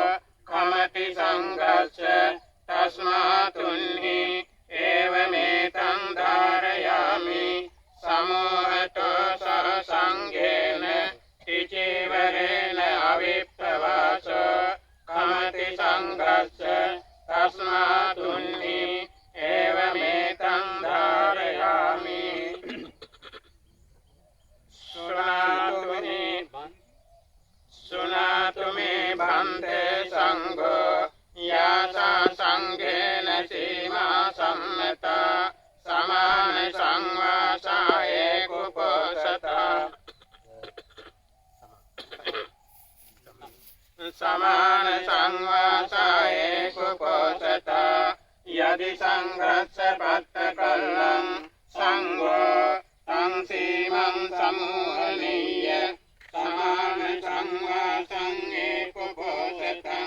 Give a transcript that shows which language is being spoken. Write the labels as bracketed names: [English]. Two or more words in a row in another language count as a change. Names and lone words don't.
[Pali] කමති සංඝස්ස තස්මාතුන්හි ඒවමේතං ධාරයාමි සමෝහතෝ සංඝේන තිචීවරේන අවිප්පවාසෝ කමති සංඝස්ස තස්මාතුන්හි ඒවමේතං ධාරයාමි සුනාතු මේ භන්තේ සංඝෝ යාසා සංඝේන සීමා සම්මතා සමාන සංවාසා ඒකුපෝසතා සමාන සංවාසා ඒකුපෝසතා යදි සංඝස්ස පත්තකල්ලං සංඝෝ තං සීමං සමෝහනීය සමාන සංවාසං ඒකුපෝසතං